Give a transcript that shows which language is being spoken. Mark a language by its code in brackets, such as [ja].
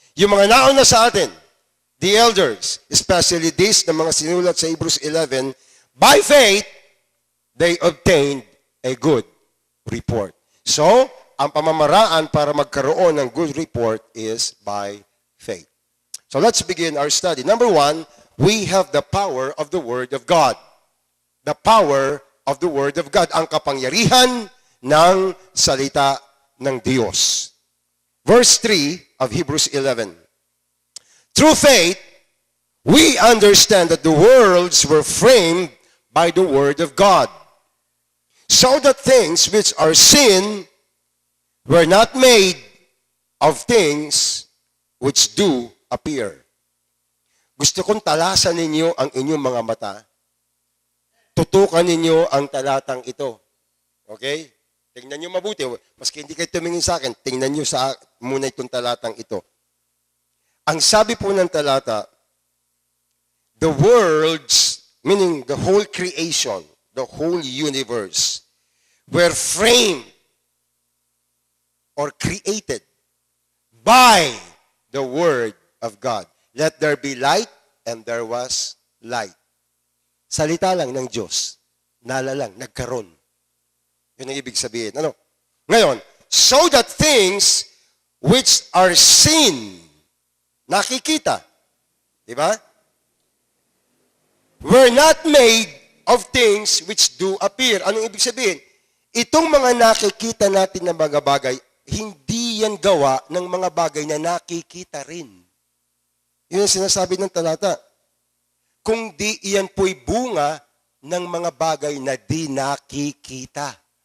[tl] Yung mga nauna sa atin, [en] the elders, especially these [tl] na mga sinulat sa [en] Hebrews 11, by faith, they obtained a good report. So, [tl] ang pamamaraan para magkaroon ng [en] good report is by faith. So let's begin our study. Number one, we have the power of the Word of God. The power of the Word of God. [tl] Ang kapangyarihan ng salita ng Diyos. [en] Verse 3 of Hebrews 11. Through faith, we understand that the worlds were framed by the Word of God, so that things which are seen were not made of things which do appear. [tl] Gusto kong talasan ninyo ang inyong mga mata. Tutukan ninyo ang talatang ito. Okay? Tingnan nyo mabuti. Maski hindi kayo tumingin sa akin, tingnan nyo muna itong talatang ito. Ang sabi po ng talata, [en] the worlds, meaning the whole creation, the whole universe, were framed or created by the Word of God. Let there be light, and there was light. [tl] Salita lang ng Diyos. Nala lang, nagkaroon. Yun ang ibig sabihin. Ano? [en] Ngayon, so that things which are seen, [tl] nakikita, di ba? [en] Were not made of things which do appear. [tl] Anong ibig sabihin? Itong mga nakikita natin na mga bagay, hindi yan gawa ng mga bagay na nakikita rin. Yun ang sinasabi ng talata. Kung di iyan po'y bunga ng mga bagay na di nakikita.